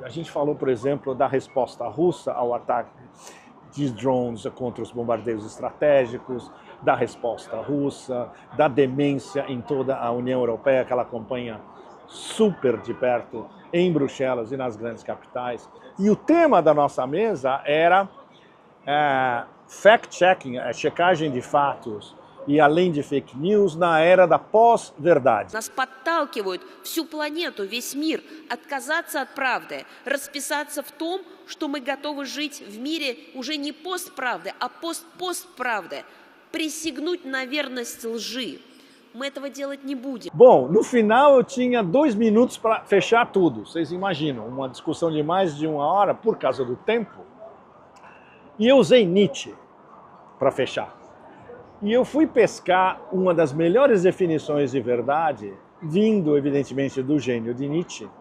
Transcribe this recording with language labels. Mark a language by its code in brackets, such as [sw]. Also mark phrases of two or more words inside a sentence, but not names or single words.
[pt] A gente falou, por exemplo, da resposta russa ao ataque de drones contra os bombardeios estratégicos, da resposta russa, da demência em toda a União Europeia, que ela acompanha super de perto em Bruxelas e nas grandes capitais. E o tema da nossa mesa era fact-checking, checagem de fatos e além de [en] fake news [pt] na era da pós-verdade. [ru] Нас подталкивают всю планету, весь мир, отказаться от правды, расписаться в том, что мы готовы жить в мире уже не постправды, а постправды, присягнуть на верность лжи. Мы этого делать не будем. [pt] Bom, no final eu tinha 2 minutos para fechar tudo. Vocês imaginam, uma discussão de mais de 1 hora por causa do tempo. E eu usei Nietzsche para fechar. E eu fui pescar uma das melhores definições de verdade, vindo evidentemente do gênio de Nietzsche.